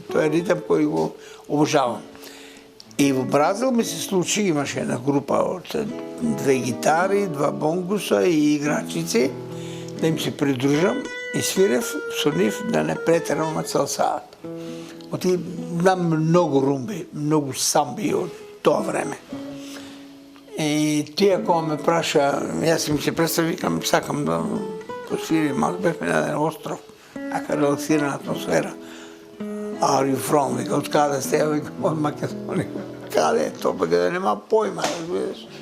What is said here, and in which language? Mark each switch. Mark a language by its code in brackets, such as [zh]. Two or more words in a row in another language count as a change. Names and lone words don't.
[mk] Тоа е ритам кој го обожавам. И во Бразил ми се случи, имаше една група од 2 гитари, 2 бонгуса и играчици, да им се придружам и свирев со нив да не претерам цел саат. Оти знам многу румби, многу самби од тоа време. И тие кога ме праша, јас им се представи, викам, сакам да посвирим, малко бевме на еден остров, така релаксирана атмосфера. [en] Are you from? [mk] Вика, од каде сте? Ја викам, од Македонија. Каде е тоа? Бека нема појма, разбираш.